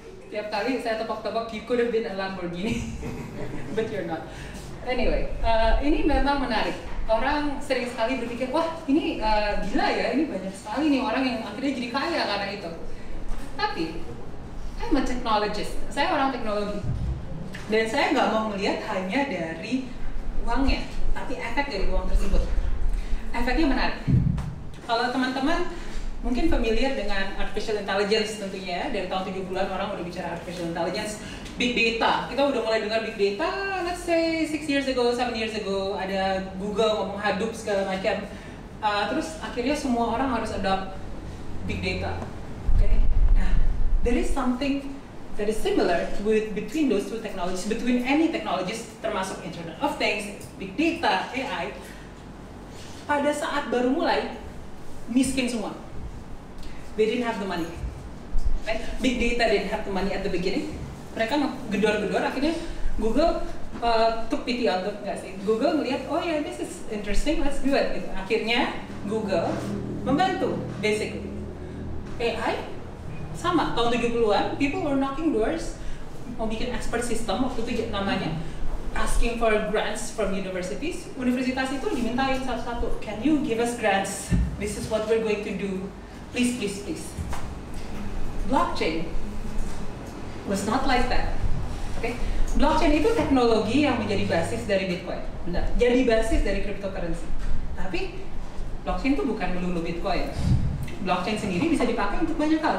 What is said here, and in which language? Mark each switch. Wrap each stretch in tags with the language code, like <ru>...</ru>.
<id>Tiap kali saya tepok-tepok,</id> <en>you could have been a Lamborghini, but you're not.</en> <id>Anyway, ini memang menarik. Orang sering sekali berpikir, wah ini gila ya, ini banyak sekali nih orang yang akhirnya jadi kaya karena itu. Tapi,</id> <en>I'm a technologist,</en> <id>saya orang teknologi. Dan saya nggak mau melihat hanya dari uangnya, tapi efek dari uang tersebut. Efeknya menarik. Kalau teman-teman mungkin familiar dengan artificial intelligence tentunya, dari tahun 70-an orang udah bicara artificial intelligence, big data. Kita udah mulai dengar big data,</id> <en>let's say 6 years ago,</en> <id>7 years ago, ada Google ngomong Hadoop segala macam. Terus akhirnya semua orang harus adopt big data.</id> <en>Okay? Nah, there is something that is similar between those two technologies, between any technologies, termasuk Internet of Things, big data, AI.</en> <id>Pada saat baru mulai, miskin semua.</id> <en>They didn't have the money. Right? Big data didn't have the money at the beginning.</en> <id>Mereka gedor-gedor, akhirnya Google</id> <en>took pity on them,</en> <id>nggak sih? Google ngelihat, oh ya,</id> <en>this is interesting, let's do it.</en> <id>Gitu. Akhirnya Google membantu,</id> <en>basically.</en> <id>AI sama, tahun 70-an,</id> <en>people were knocking doors,</en> <id>mau bikin</id> <en>expert system,</en> <id>waktu itu namanya,</id> <en>asking for grants from universities.</en> <id>Universitas itu dimintain satu-satu,</id> <en>can you give us grants? This is what we're going to do. Please, please, please. Blockchain was not like that. Okay?</en> <id>Blockchain itu teknologi yang menjadi basis dari Bitcoin. Benar, jadi basis dari cryptocurrency. Tapi blockchain itu bukan melulu Bitcoin. Blockchain sendiri bisa dipakai untuk banyak hal.</id>